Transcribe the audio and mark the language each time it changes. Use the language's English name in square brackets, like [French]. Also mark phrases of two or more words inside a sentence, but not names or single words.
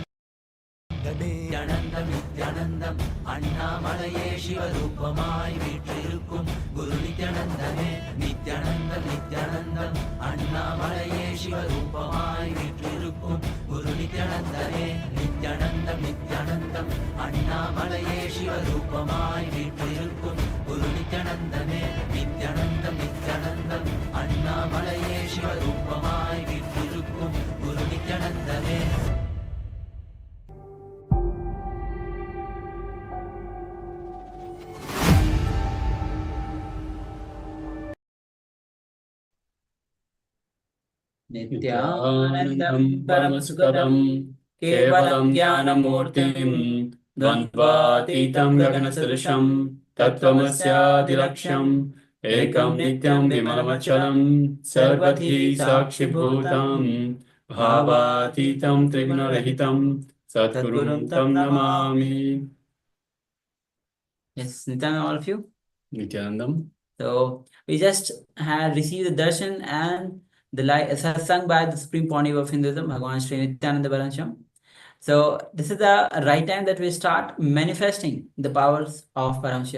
[Tamil] நித்யானந்தம் நித்யானந்தம் அண்ணாமலையே சிவரூபமாய் வீற்றிருக்கும் குரு நித்யானந்தமே நித்யானந்தம் நித்யானந்தம் அண்ணாமலையே சிவரூபமாய் வீற்றிருக்கும் குரு நித்யானந்தமே நித்யானந்தம் நித்யானந்தம் அண்ணாமலையே சிவரூபமாய் வீற்றிருக்கும் குரு நித்யானந்தமே நித்யானந்தம் நித்யானந்தம் அண்ணாமலையே சிவரூபமாய் வீற்றிருக்கும் குரு நித்யானந்தமே. [Sanskrit] नित्यानन्दं परमसुखदं केवलं ज्ञानमूर्तिं द्वन्द्वातीतं गगनसदृशं तत्त्वमस्यादिलक्ष्यम् एकं नित्यं विमलमचलं सर्वधी साक्षिभूतं भावातीतं त्रिगुणरहितं सद्गुरुं तं नमामि. [English] Yes, Nityananda, all of you. Nityanandam. So we just had received the darshan and the satsang by the Supreme Pontiff of Hinduism, Bhagavan Sri Nityananda Parameshwaram. So this is the right time that we start manifesting the powers of Parameshwar.